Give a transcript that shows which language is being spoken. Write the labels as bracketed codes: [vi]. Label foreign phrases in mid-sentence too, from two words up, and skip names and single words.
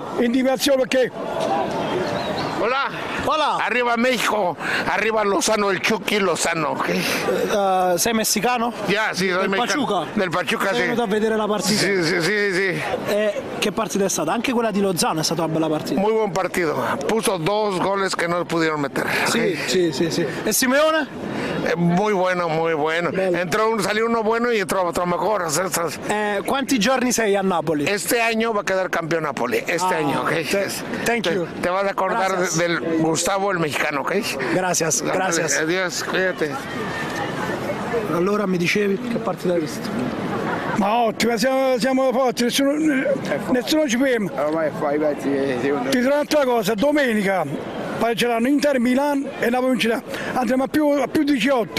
[it] Intimidazione perché? [es] Hola. [it] Arriva a México, arriva a Lozano, il Chucky Lozano. Sei messicano? Sì, sono messicano. Del Pachuca, sì. Sei venuto a vedere la partita? Sì. Che partita è stata? Anche quella di Lozano è stata una bella partita. [es] Muy buen partido. Puso 2 goles que no pudieron meter. [it] Sì. ¿E Simeone? [es] Muy bueno. Salió uno bueno y entró otro mejor. [it] Quanti giorni sei a Napoli? [es] Este año va a quedar campeón Napoli. Año, ¿ok? [en] Thank you. [es] Te vas a acordar del Gustavo, el mexicano, ¿ok? Gracias. Adiós, cuídate. [it] Allora mi dicevi che partita hai visto? Ma ottima, siamo forti, nessuno ci ferma. Ormai fai i pezzi. Ti dirò un'altra cosa, domenica pareggeranno Inter Milan e Napoli vincerà. Andremo a più 18.